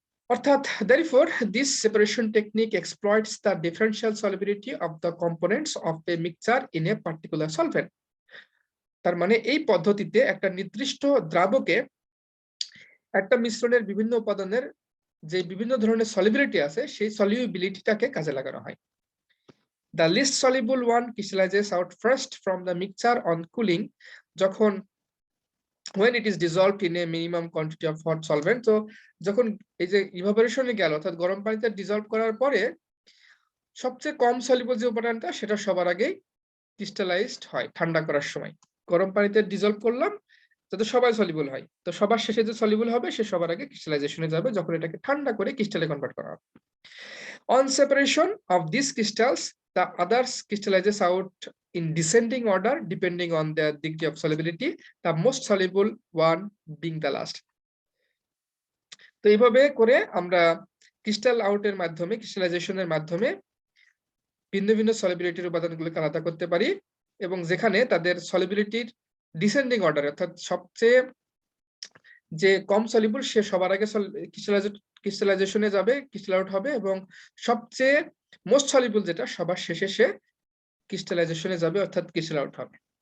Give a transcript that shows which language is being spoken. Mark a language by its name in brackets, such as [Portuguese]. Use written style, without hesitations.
[Bangla] অর্থাৎ [English] therefore this separation technique exploits the differential solubility of the components of a mixture in a particular solvent. [Bangla] তার মানে এই পদ্ধতিতে একটা নির্দিষ্ট দ্রাবকে একটা মিশ্রণের বিভিন্ন উপাদানের যে বিভিন্ন ধরনের সলিবিলিটি আছে সেই সলিউবিলিটিটাকে কাজে লাগানো হয়। [English] The least soluble one crystallizes out first from the mixture on cooling, [Bangla] যখন [English] when it is dissolved in a minimum quantity of hot solvent. [Bangla] তো যখন এই যে ইভাপোরেশনে গেল অর্থাৎ গরম পানিতে ডিসলভ করার পরে সবচেয়ে কম সলিবল যে উপাদানটা সেটা সবার আগে ক্রিস্টালাইজড হয় ঠান্ডা করার সময়। গরম পানিতে ডিসলভ করলাম যাতে সবাই সলিবল হয়, তো সবার শেষে যে সলিবল হবে সে সবার আগে ক্রিস্টালাইজেশনে যাবে যখন এটাকে ঠান্ডা করে ক্রিস্টালে কনভার্ট করা হবে। [English] On separation of these crystals, the others crystallizes out in descending order depending on their degree of solubility, the most soluble one being the last. [Bangla] তো এইভাবে করে আমরা ক্রিস্টাল আউটের মাধ্যমে ক্রিস্টালাইজেশনের মাধ্যমে ভিন্ন ভিন্ন সলিবিলিটির উপাদানগুলোকে আলাদা করতে পারি, এবং যেখানে তাদের সলিবিলিটির ডিসেন্ডিং অর্ডার অর্থাৎ সবচেয়ে যে কম সলিবল সে সবার আগে ক্রিস্টালাইজেশনে যাবে, ক্রিস্টাল আউট হবে, এবং সবচেয়ে মোস্ট সলিবল যেটা সবার শেষে সে ক্রিস্টালাইজেশনে যাবে অর্থাৎ ক্রিস্টাল আউট হবে।